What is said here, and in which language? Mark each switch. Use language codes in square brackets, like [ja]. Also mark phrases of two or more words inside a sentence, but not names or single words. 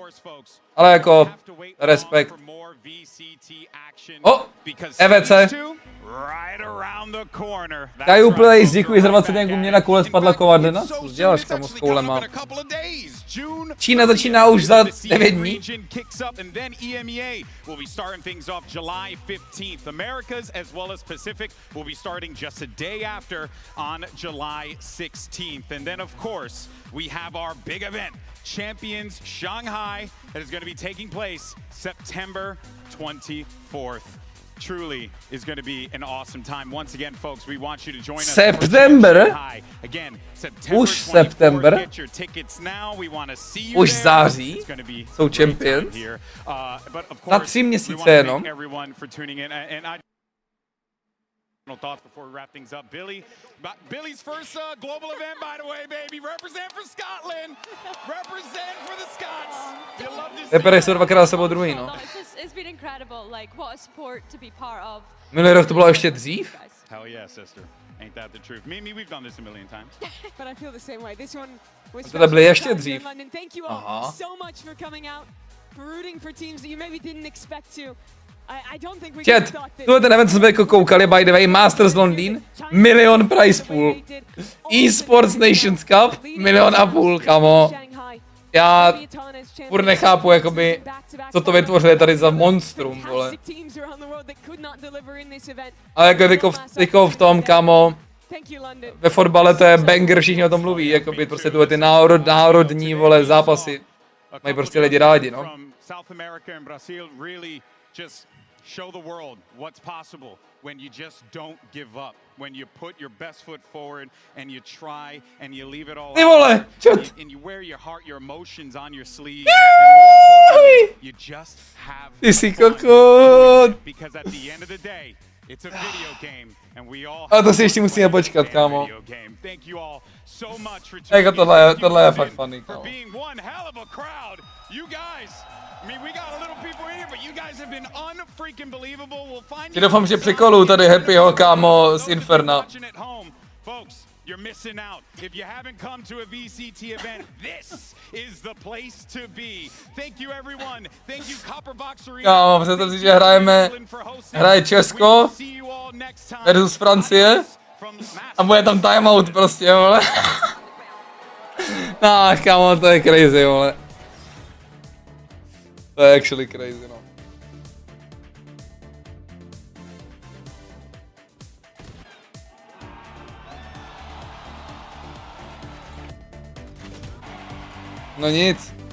[cs] Ale jako, respekt. O! EVC. Kaju Plays, děkuji za 20 děků, mě na koule spadla kovadlina. Co děláš, kámo, s koulema? Čína začíná už za 9 dní. [en] We have our big event, Champions Shanghai, that is going to be taking place September 24th. Truly is going to be an awesome time. Once again, folks, we want you to join us. September? Again, September 24th. Get your tickets now. We want to see you už there. [cs] září jsou Champions. Za 3 měsíce jenom. [en] Thoughts before we wrap things up. Billy's first global event, by the way, baby. Represent for Scotland. Represent for the Scots. You love this. [cs] PRX jsou dvakrát sebou druhý, no. [en] It's been incredible. Like, what a sport to be part of. [cs] Minulý rok to bylo ještě dřív. [en] Hell yeah, sister. Ain't that the truth? Me, we've done this a million times. But I feel the same way. This one was [cs] tohle byly ještě dřív. [en] Thank you all so much for coming out, for rooting for teams that you maybe didn't expect to. Chat, [cs] tuhle ten event jsme jako koukali, [en] by the way, [cs] Masters Londýn, 1 milion [en] prize pool, [cs] eSports Nations Cup, 1,5 milionu, kamo. Já furt nechápu, jakoby, co to vytvořili tady za monstrum, vole. Ale jako teďko v tom, kamo, ve fotbale to je banger, všichni o tom mluví, jakoby prostě tyhle ty národní, vole, zápasy. Mají prostě lidi rádi, no. [en] Show the world what's possible when you just don't give up, when you put your best foot forward and you try and you leave it all out, and you wear your heart, your emotions on your sleeve, and you just have fun. Because at the end of the day, it's a video game and we all [cs] a to si ještě musíme počkat, kámo. [en] Thank you all so much for tuning in. [cs] Tohle je fakt funny, kámo. [en] For being one hell of a crowd. You guys [cs] Ti doufám, že přikoluju tady Happyho, kámo, z Inferna. [en] You're missing out. If you haven't come to a VCT event, this is the place to be. Thank you everyone. Thank you Copperbox Arena. [cs] Kámo, představ si, že hraje Česko versus Francie a bude tam timeout prostě, vole. Kámo, to je crazy, vole. To je [en] actually crazy, [cs] no. No nic.